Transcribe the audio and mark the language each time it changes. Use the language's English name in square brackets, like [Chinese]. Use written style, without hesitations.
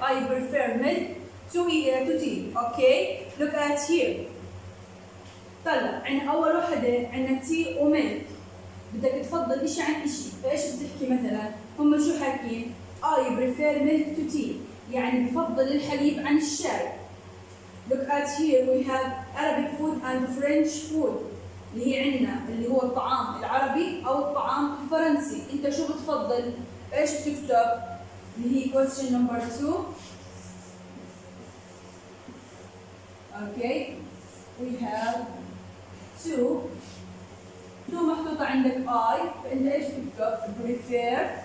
[English] I prefer milk to tea. Okay. Look at here. [Arabic] طلع عندنا أول وحدة عندنا تي وملك. بدك تفضل إشي عن إشي، فإيش بتحكي مثلا؟ هم شو حاكين؟ [English] I prefer milk to tea. [Arabic] يعني بفضل الحليب عن الشاي. [English] Look at here we have Arabic food and French food. [Arabic] اللي هي عندنا اللي هو الطعام العربي أو الطعام الفرنسي. أنت شو بتفضل؟ إيش بتكتب؟ اللي هي [English] question number 2. Okay. We have 2 [Arabic] محطوطة عندك [English] I، [Arabic] فأنت إيش بتكتب؟ [English] prefer.